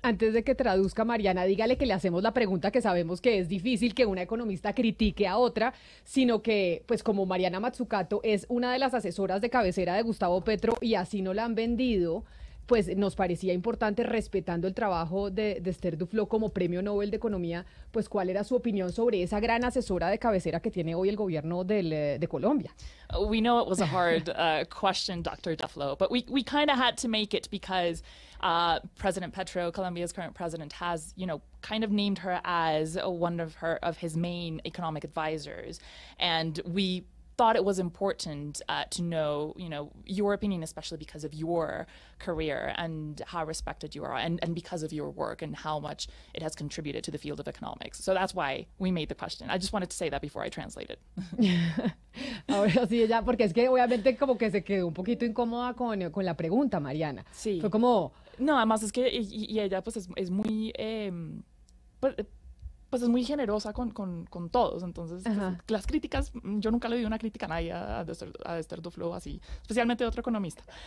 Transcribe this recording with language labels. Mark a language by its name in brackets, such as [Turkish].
[Spanish] Antes de que traduzca, Mariana, dígale que le hacemos la pregunta que sabemos que es difícil que una economista critique a otra, sino que, pues como Mariana Mazzucato es una de las asesoras de cabecera de Gustavo Petro y así no la han vendido, pues nos parecía importante, respetando el trabajo de Esther Duflo como premio Nobel de Economía, pues cuál era su opinión sobre esa gran asesora de cabecera que tiene hoy el gobierno de Colombia. [English] We know it was a hard question, Dr. Duflo, but we kind of had to make it because President Petro, Colombia's current president, has, kind of named her as one of his main economic advisors, and we thought it was important to know, your opinion, especially because of your career and how respected you are, and because of your work and how much it has contributed to the field of economics. So that's why we made the question. I just wanted to say that before I translated. [Spanish] Ahora sí, ya, porque es que obviamente como que se quedó un poquito incómoda con la pregunta, Mariana. Sí. Fue como... No, además es que y ella pues es muy... pues es muy generosa con todos, entonces pues, las críticas, yo nunca le di una crítica a nadie a Esther Duflo así, especialmente de otro economista.